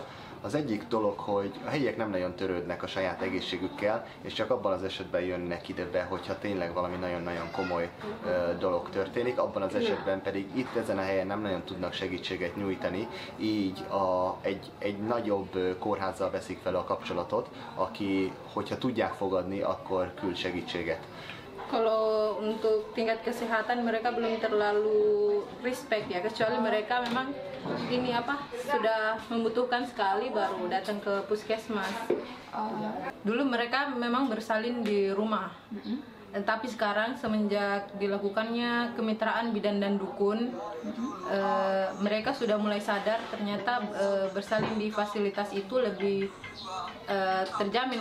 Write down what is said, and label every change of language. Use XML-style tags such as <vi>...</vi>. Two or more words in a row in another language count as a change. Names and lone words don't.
<hu>Az egyik dolog, hogy a helyiek nem nagyon törődnek a saját egészségükkel, és csak abban az esetben jönnek ide be, hogyha tényleg valami nagyon-nagyon komoly dolog történik, abban az esetben pedig itt ezen a helyen nem nagyon tudnak segítséget nyújtani, így egy nagyobb kórházzal veszik fel a kapcsolatot, aki, hogyha tudják fogadni, akkor küld segítséget.</hu> <id>Kalau untuk tingkat kesehatan mereka belum terlalu respect ya, kecuali mereka memang ini sudah membutuhkan sekali baru datang ke puskesmas. Dulu mereka memang bersalin di rumah, tapi sekarang semenjak dilakukannya kemitraan bidan dan dukun, mereka sudah mulai sadar ternyata bersalin di fasilitas itu lebih terjamin.</id>